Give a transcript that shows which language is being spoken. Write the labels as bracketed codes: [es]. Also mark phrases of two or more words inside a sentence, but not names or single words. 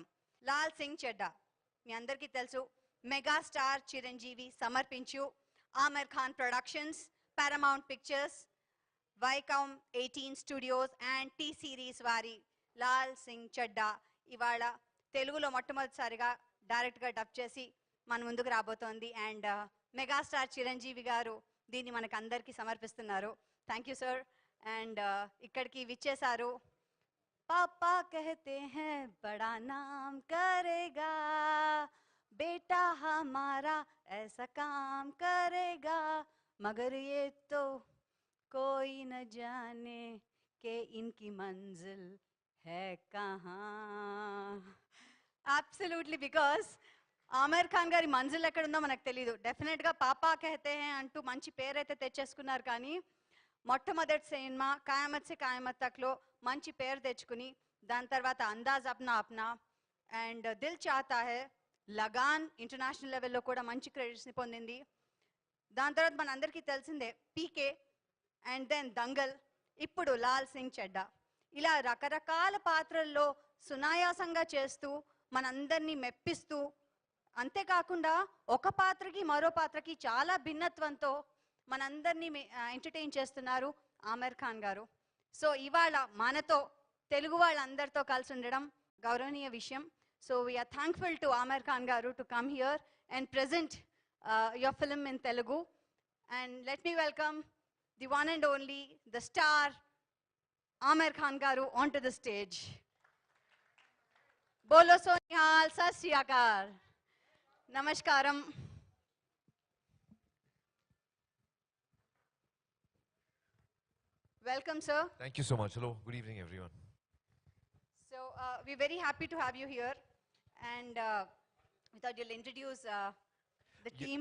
[te] లాల్ సింగ్ చెడ్డా మీ అందరికీ తెలుసు, మెగాస్టార్ చిరంజీవి సమర్పించు ఆమిర్ ఖాన్ ప్రొడక్షన్స్, పారామౌంట్ పిక్చర్స్, వైకామ్ 18 స్టూడియోస్ అండ్ టీ సిరీస్ వారి లాల్ సింగ్ చెడ్డా ఇవాళ తెలుగులో మొట్టమొదటిసారిగా డైరెక్ట్గా డబ్ చేసి మన ముందుకు రాబోతోంది. అండ్ మెగాస్టార్ చిరంజీవి గారు దీన్ని మనకు అందరికీ సమర్పిస్తున్నారు. [en] Thank you sir. [te] అండ్ ఇక్కడికి విచ్చేశారు. [hi] పాపా कहते हैं बड़ा नाम करेगा, बेटा हमारा ऐसा काम करेगा, मगर ये तो कोई न जाने कि इनकी मंजिल है कहाँ. [en] Absolutely, because [te] ఆమిర్ ఖాన్ గారి మంజిల్ ఎక్కడుందో మనకు తెలియదు. డెఫినెట్గా [hi] पापा कहते हैं [te] అంటూ మంచి పేరైతే తెచ్చేసుకున్నారు, కానీ మొట్టమొదటి సినిమా ఖయామత్ సే ఖయామత్ తక్లో మంచి పేరు తెచ్చుకుని దాని తర్వాత అందాజ్ అప్నా అప్నా అండ్ దిల్ చాతా హే, లగాన్ [en] international level [te] కూడా మంచి క్రెడిట్స్ని పొందింది. దాని తర్వాత మన అందరికీ తెలిసిందే పీకే [en] and then [te] దంగల్, ఇప్పుడు లాల్ సింగ్ చెడ్డా. ఇలా రకరకాల పాత్రల్లో సునాయాసంగా చేస్తూ మనందరినీ మెప్పిస్తూ, అంతేకాకుండా ఒక పాత్రకి మరో పాత్రకి చాలా భిన్నత్వంతో మనందరినీ ఎంటర్టైన్ చేస్తున్నారు ఆమిర్ ఖాన్ గారు. సో ఇవాళ మనతో తెలుగు వాళ్ళందరితో కలిసి ఉండడం గౌరవనీయ విషయం. [en] So we're thankful to ఆమిర్ ఖాన్ గారు to come here and present your film in Telugu. And let me welcome the one and only the star ఆమిర్ ఖాన్ గారు on to the stage. [pa] ਬੋਲੋ ਸੋ ਨਿਹਾਲ, ਸਤ ਸ੍ਰੀ ਅਕਾਲ, नमस्कारम. [en] Welcome, sir. Thank you so much. Hello, good evening, everyone. So we're very happy to have you here, and we thought you'll introduce the team.